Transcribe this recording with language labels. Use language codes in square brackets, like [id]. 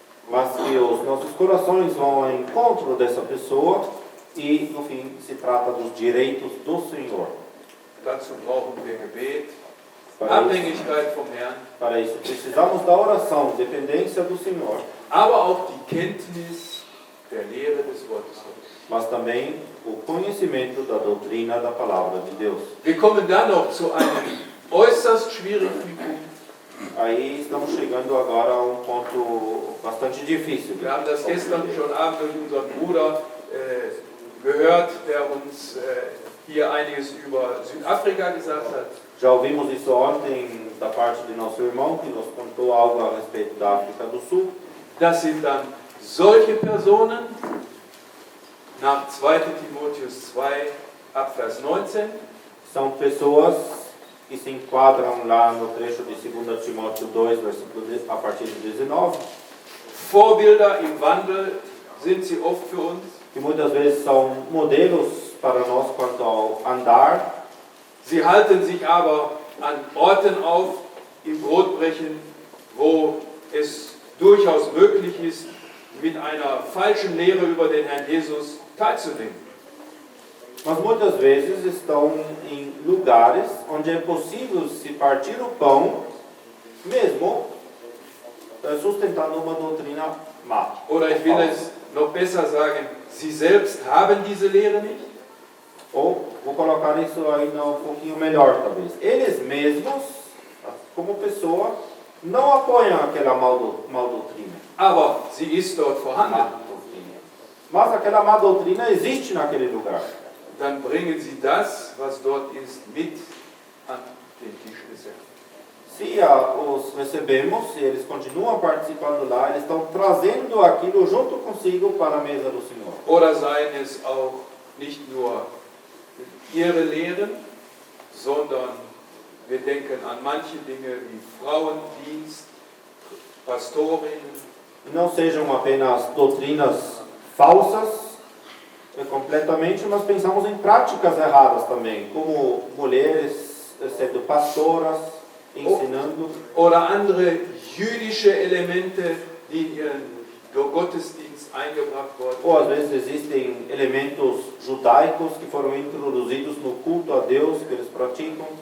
[pt] Mas que os nossos corações vão ao encontro dessa pessoa e, no fim, se trata dos direitos do Senhor. [de] Dazu brauchen wir Gebet, [pt] Para isso, [de] Abhängigkeit vom Herrn, [pt] para isso precisamos da oração, dependência do Senhor, [de] aber auch die Kenntnis der Lehre des Wortes Gottes. [pt] mas também o conhecimento da doutrina da palavra de Deus. [de] Wir kommen dann noch zu einem äußerst schwierigen Punkt. [pt] Aí estamos chegando agora a um ponto bastante difícil. [de] Wir haben das gestern schon Abend durch unseren Bruder gehört, der uns hier einiges über Südafrika gesagt hat. [pt] Já ouvimos isso ontem da parte de nosso irmão, que nos contou algo a respeito da África do Sul. [de] Das sind dann solche Personen, nach 2. Timotheus 2, Abvers 19, [pt] São pessoas que se enquadram lá no trecho de 2 Timóteo 2, a partir de 19, [de] Vorbilder im Wandel sind sie oft für uns. [pt] que muitas vezes são modelos para nós quanto ao andar. [de] Sie halten sich aber an Orten auf, im Brotbrechen, wo es durchaus möglich ist, mit einer falschen Lehre über den Herrn Jesus teilzunehmen. [pt] Mas muitas vezes estão em lugares onde é possível se partir o pão, mesmo sustentando uma doutrina má. [de] Oder ich will es noch besser sagen, sie selbst haben diese Lehre nicht. [pt] Ou vou colocar isso ainda um pouquinho melhor, talvez. Eles mesmos, como pessoa, não apoiam aquela mal doutrina. [de] Aber sie ist dort vorhanden. [pt] Mas aquela má doutrina existe naquele lugar. [de] Dann bringen sie das, was dort ist, mit an den Tisch des Herrn. [pt] Se os recebemos, se eles continuam participando lá, eles estão trazendo aquilo junto consigo para a mesa do Senhor. [de] Oder seien es auch nicht nur ihre Lehren, sondern wir denken an manche Dinge wie Frauendienst, Pastorinnen. [pt] E não sejam apenas doutrinas falsas, completamente, mas pensamos em práticas erradas também, como mulheres sendo pastoras, ensinando. [de] Oder andere jüdische Elemente, die in ihren Gottesdienst eingebracht worden [pt] Ou às vezes existem elementos judaicos que foram introduzidos no culto a Deus que eles praticam.